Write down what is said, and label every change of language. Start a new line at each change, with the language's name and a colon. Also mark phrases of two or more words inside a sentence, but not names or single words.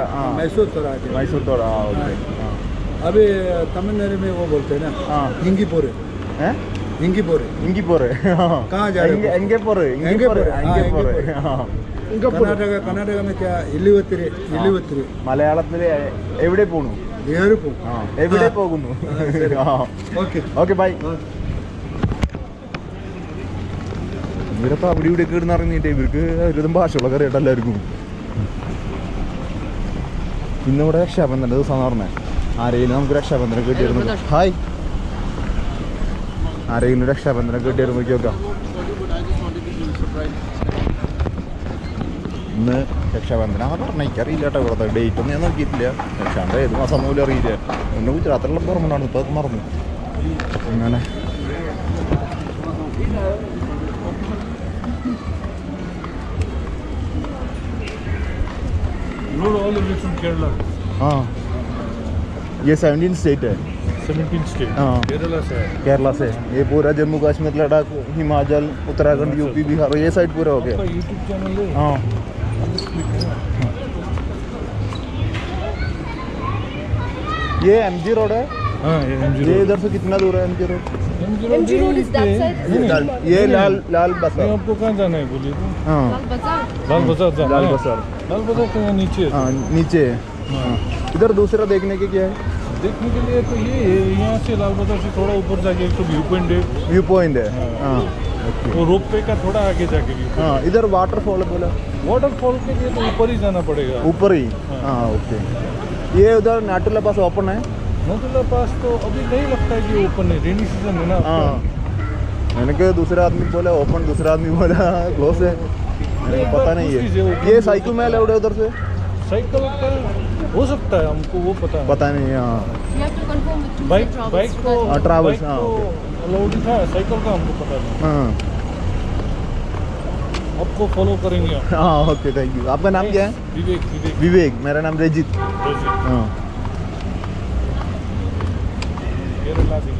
Hindi: मैसूर थोड़ा है, मैसूर थोड़ा। अभी तमिलनाडु में वो बोलते हैं ना, हिंगीपुर है, हिंगीपुर हिंगीपुर कहाँ जा रहे हो? हिंगीपुर हिंगीपुर कर्नाटक में क्या इलिवत्री
Malayalam: മലയാളത്തിൽ എവിടെ പോണു, എവിടെ പോകുന്നു.
English: okay bye.
Malayalam: ഇവരപ്പോ അവിടെ ഇവിടെ ഒക്കെ ഇടുന്ന അറിഞ്ഞിട്ടേ ഇവർക്ക് ഒരുവിധം ഭാഷകളൊക്കെ അറിയട്ടെ എല്ലാവർക്കും. ഇന്നിവിടെ രക്ഷാബന്ധൻ്റെ ദിവസമാണെന്ന് പറഞ്ഞത്. ആരെങ്കിലും നമുക്ക് രക്ഷാബന്ധനം കിട്ടിയിരുന്നു. ഹായ്. ആരെങ്കിലും രക്ഷാബന്ധനം കിട്ടിയിരുന്നു നോക്കി നോക്കാം. ഇന്ന് രക്ഷാബന്ധനാന്ന് പറഞ്ഞാൽ എനിക്കറിയില്ല കേട്ടോ. ഇവിടുത്തെ ഡേറ്റ് ഒന്നും ഞാൻ നോക്കിയിട്ടില്ല. രക്ഷാണ്ട് ഏത് മാസം പോലും അറിയില്ല. ഒന്ന് ഗുജറാത്തിലുള്ള ഓർമ്മയാണ്, ഇപ്പോൾ അത് മറന്നു.
Hindi: അങ്ങനെ हाँ ये 17 स्टेट है। 17 स्टेट हाँ केरला से ये पूरा जम्मू कश्मीर, लद्दाख, हिमाचल, उत्तराखंड, यूपी, बिहार, ये साइड पूरा हो गया। यूट्यूब चैनल है। हाँ ये MG रोड है। हाँ ये इधर से कितना दूर है MG रोड?
English: MG रोड is that side.
Hindi: ये लाल बसार। आपको कहाँ जाना है बोलिए तो? हाँ लाल बाजार. लाल बाजार जाना लाल है। बसार। लाल बाजार तो यहाँ नीचे है। हाँ नीचे है। हाँ इधर दूसरा देखने के क्या है? देखने के लिए तो ये है, यहाँ से लाल बाजार से थोड़ा ऊपर जाके एक तो
English: view point
Hindi: है,
English: view point ആ
Hindi: वो
English: rope way
Hindi: का थोड़ा आगे जाके व्यू हाँ इधर वाटरफॉल बोला वाटरफॉल के लिए तो ऊपर ही जाना पड़ेगा। ऊपर ही हाँ ओके ये उधर नाटुला पास ओपन है नथुला पास तो अभी नहीं लगता है कि ओपन है,
English: rainy season
Hindi: है ना। हाँ मैंने कहा दूसरा आदमी बोला ओपन दूसरा आदमी बोला क्लोज है मेरे को पता नहीं है ये साइकिल में अलाउड है उधर से साइकिल का हो सकता है, हमको वो पता नहीं हाँ
English: You have to confirm with two
Hindi: बाइक
English: travels.
Hindi: बाइक तो हाँ, travels, बाइक हाँ, तो अलाउड था, साइकिल का हमको पता नहीं। हाँ आपको फॉलो करेंगे हम। हाँ
English: okay thank you
Hindi: आपका नाम क्या है विवेक विवेक विवेक मेरा नाम रजित हाँ केरला से